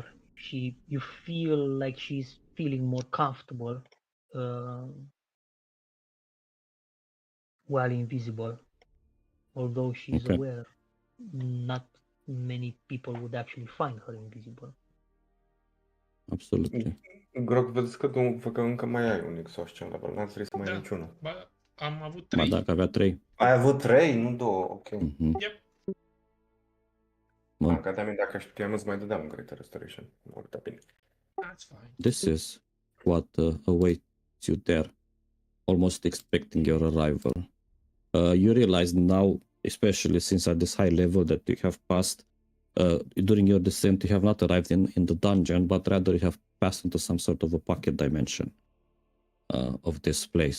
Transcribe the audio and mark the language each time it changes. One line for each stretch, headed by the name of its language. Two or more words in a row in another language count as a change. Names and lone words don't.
English: You feel like she's feeling more comfortable while invisible. Although she's Okay. aware not many people would actually find her invisible. Absolutely. Grog,
Romanian: văd că încă mai ai un exhaustion level, n-ați trebuit să mai ai Da. niciunul. Ba, am avut Ba 3. dacă avea 3. Ai avut 3, nu 2, ok.
English: Yep. Well,
Romanian: Că de-aia dacă știam îți mai dădeam un
English: Greater Restoration.
Romanian: Oricum bine.
English: That's fine. this is what awaits you there, almost expecting your arrival. You realize now, especially since at this high level that you have passed, during your descent, you have not arrived in the dungeon, but rather you have passed into some sort of a pocket dimension of this place.